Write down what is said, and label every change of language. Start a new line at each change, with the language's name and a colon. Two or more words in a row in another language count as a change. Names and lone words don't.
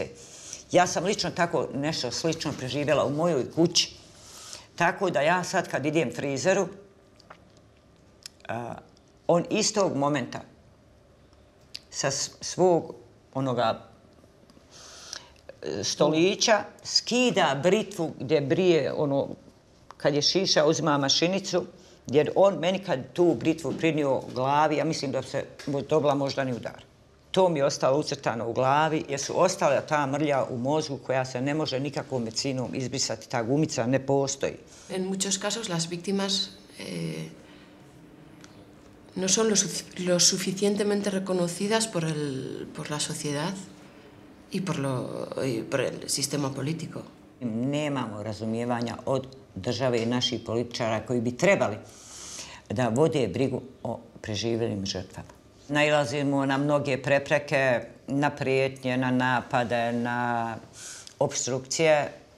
Bosnian: Ja sam lično tako nešto slično preživjela u mojoj kući, tako da ja sad kad idem frizeru, on istog momenta sa svog onoga stolića skida britvu gdje brije ono, kad je šiša uzima mašinicu, jer on meni kad tu britvu prinio glavi, ja mislim da se dobila moždani udar. To mi je ostalo ucrtano u glavi, jer su ostala ta mrlja u mozgu koja se ne može nikakvom medicinom izbrisati, ta gumica ne postoji.
Spanish: En muchos casos las víctimas no son lo suficientemente reconocidas por la sociedad y por el sistema político.
Bosnian: Nemamo razumijevanja od države i naših političara koji bi trebali da vode brigu o preživjelim žrtvama. Nailazimo na mnoge prepreke, na prijetnje, na napade, na opstrukcije.